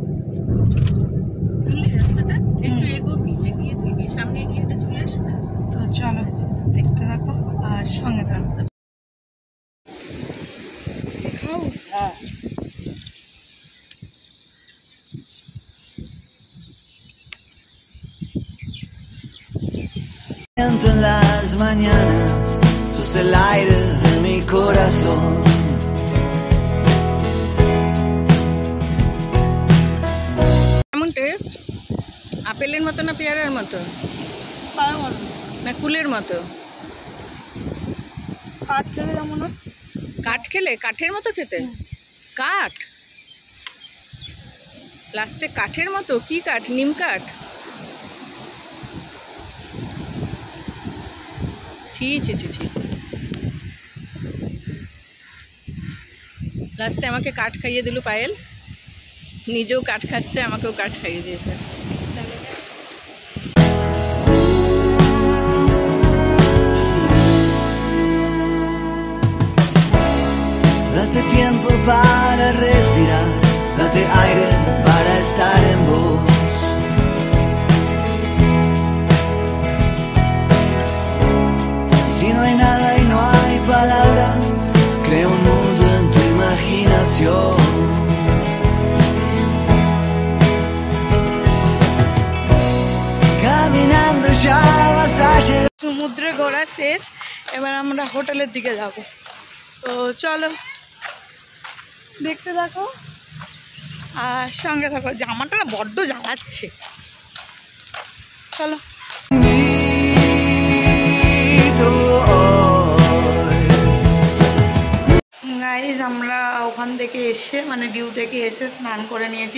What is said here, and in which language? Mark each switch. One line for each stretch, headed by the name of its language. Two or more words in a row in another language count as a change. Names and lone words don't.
Bangla: তুললি রাস্তাটা একটু এগোবি, এগিয়ে তুলবি, সামনে এগিয়ে চলে আসবে। তো চলো দেখতে থাকো আর সঙ্গে রাস্তা খাও।
Spanish: En las mañanas sos el aire de mi corazón.
Bangla: কেমন টেস্ট? আপেলের মতো না পেয়ারার মতো না কুলের মতো? কাঠ খেলে যেমন হয়। কাঠ খেলে কাঠের মতো খেতে? কাঠ লাস্টে কাঠের মতো? কি কাঠ? নিম কাঠ? ছি ছি ছি ছি। লাস্টে আমাকে কাঠ খাইয়ে দিল পায়েল, নিজেও কাঠ খাচ্ছে, আমাকেও কাঠ খাইয়ে দিয়েছে।
Spanish: Date tiempo para respirar, date aire para estar en vos. Y si no hay nada y no hay palabras, crea un mundo en tu imaginación. Caminando ya vas a llegar.
Bangla: সমুদ্রে ঘোরা শেষ, এবার আমরা হোটেলের দিকে যাব। তো চলো দেখতে থাকো আর সঙ্গে থাকো। জামাটা না বড্ড জ্বালাচ্ছে, চলো। গাইজ আমরা ওখান থেকে এসে মানে ডিউ থেকে এসে স্নান করে নিয়েছি।